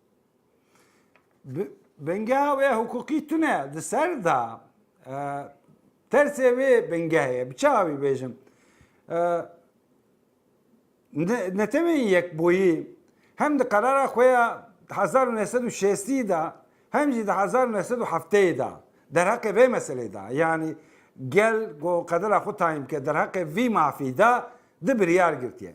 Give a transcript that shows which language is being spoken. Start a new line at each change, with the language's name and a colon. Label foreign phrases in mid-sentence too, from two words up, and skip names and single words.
Kurdish: بنگه ve hukuki tune di ser da tersê vê bingehê bi çavî bêjim netewên yekboyî hem di qerara xwe ya 1960 da hem jî di 1970 da derheqê vê meselê da yani gel got qedera xwe tayin bike derheqê vî mafî da di biryar girtiye.